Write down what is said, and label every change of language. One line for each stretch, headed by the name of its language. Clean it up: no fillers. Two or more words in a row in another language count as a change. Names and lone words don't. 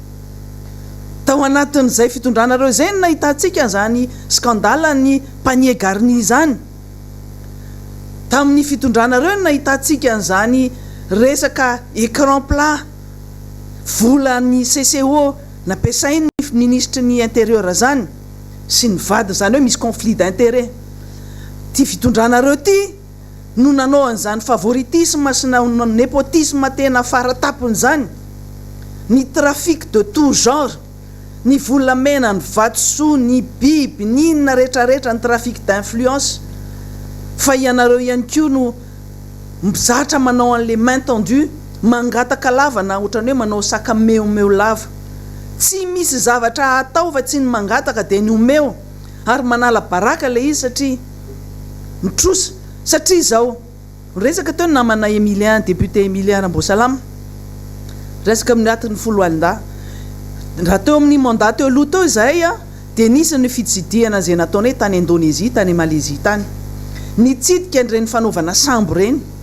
Malagasy: tao anatin'izay fitondranareo zay ny nahitantsika n'izany scandale ny
French: panier garni
Malagasy: zany tamin'ny fitondranareo ny nahitantsika n'izany resaka
French: écran plat
Malagasy: vola ny CCO nampiasainy ministre ny intérieur zany sy ny vady zany hoe misy conflit d'intérêt ty fitondranareo ty no nanao an'izany favoritisme sy na népotisme tena faratapony zany ny
French: trafic de tout genre
Malagasy: ny volamena ny vatosoa ny biby ny inona rehetrarehetra ny
French: trafic d'influence
Malagasy: fa ianareo ihany koa no mizatra manao an'le
French: main tendu
Malagasy: mangataka lava na ohatrany hoe manao saka meomeo lava tsy misy zavatra atao fa tsy ny mangataka de ny omeo ary manala baraka le izy satria mitrosa satria zao resaka teo namana Emilien député Emilien Rambosalama resaka amin'ny atin'ny folo alin-da raha teo amin'ny mandat teo aloha teo izahay de nisy ny fitsidiana zay nataony hoe tany Indonésie tany Malaisie tany nitsidika an'ireny fanaovana sambo reny